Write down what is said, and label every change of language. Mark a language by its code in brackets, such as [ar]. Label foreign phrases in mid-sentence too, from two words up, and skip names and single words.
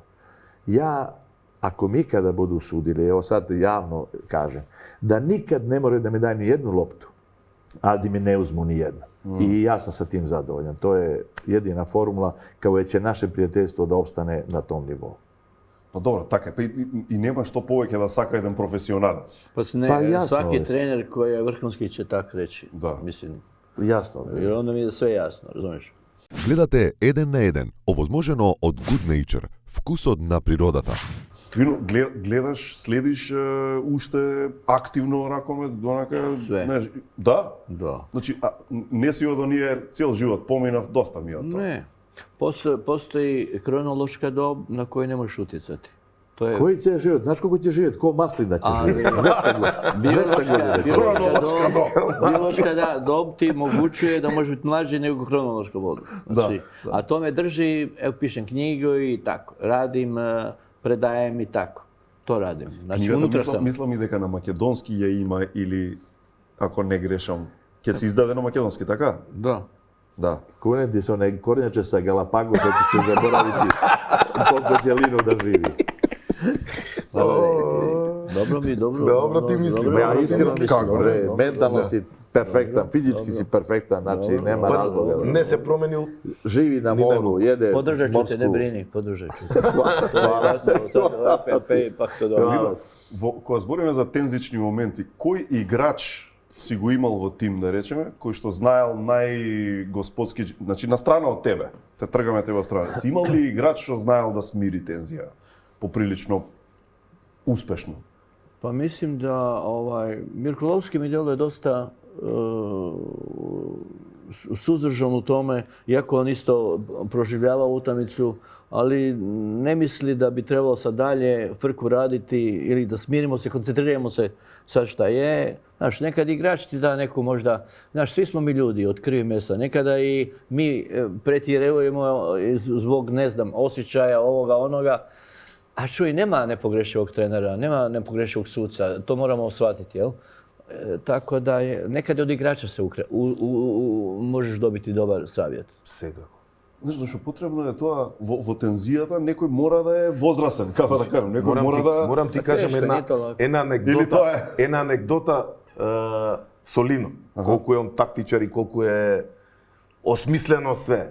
[sr] Ja, ako mi ikada budu sudili, evo sad javno kažem, da nikad ne moraju da mi daju ni jednu loptu, ali da mi ne uzmu ni jednu. I ja sam sa tim zadovoljan. To je jedina formula kao će naše prijateljstvo da opstane na tom nivou. Pa dobro, [mk] така е. И нема што повеќе да сака еден професионалец. [sr] Svaki trener koji je vrhunski će tak reći. Da. Mislim, Jasno. jer onda mi je sve jasno, razumiješ? [mk] Гледате 1 на 1, овозможено од Good Nature, вкусот на природата. Вино, гледаш, следиш уште активно ракомет, донака... Све. Да? [sr] Da. [mk] Значи, не си од оние цел живот, поминав доста ми од тоа. [hr] Ne. Postoji kronološka dob na koju ne možeš utjecati. To je Koji će živjeti? Znaš koliko će živjeti? Ko maslina će živjeti? biološka dob ti mogućuje da može biti mlađi nego kronološka dob. Znači, a to me drži, evo pišem knjigu i tako, radim, predajem i tako. To radim. Znači, unutra sam. [mk] Мислам и дека на македонски ја има или, ако не грешам, ќе се издаде на македонски, така? [hr] Da. [mk] Да. [sr] Kuneti su one kornjače sa Galapagosa, da će se zaboraviti koliko će Lino da živi. Dobro ti misliš. Ja iskreno mislim, Kako ne? mentalno si perfektan, fizički si perfektan, znači nema razloga. Не се променил. Živi na moru, jede Podržat ću te, ne brini, podržat ću te. [mk] Кога збориме за тензични моменти, кој играч си го имал во тим, да речеме, кој што знаел најгосподски, значи на страна од тебе, те тргаме тебе од страна. Си имал ли играч што знаел да смири тензија поприлично успешно? [hr] Pa mislim da Mirko Lovski mi djeluje dosta suzdržan u tome, iako on isto proživljava utakmicu, ali ne misli da bi trebalo sad dalje frku raditi ili da smirimo se, koncentriramo se sad šta je. Znaš, nekad igrač ti da neku možda, znaš, svi smo mi ljudi od krvi mesa, nekada i mi pretjerujemo zbog, ne znam, osjećaja ovoga, onoga. A čuj, nema nepogrešivog trenera, nema nepogrešivog suca, to moramo shvatiti, jel? Tako da nekad od igrača se možeš dobiti dobar savjet. [mk] Секако. Знаеш, зашто потребно е тоа во тензијата, некој мора да е возрасен, како да кажам, некој мора да... Морам ти кажам една анекдота со Лино. Колку е он тактичар и колку е осмислено све.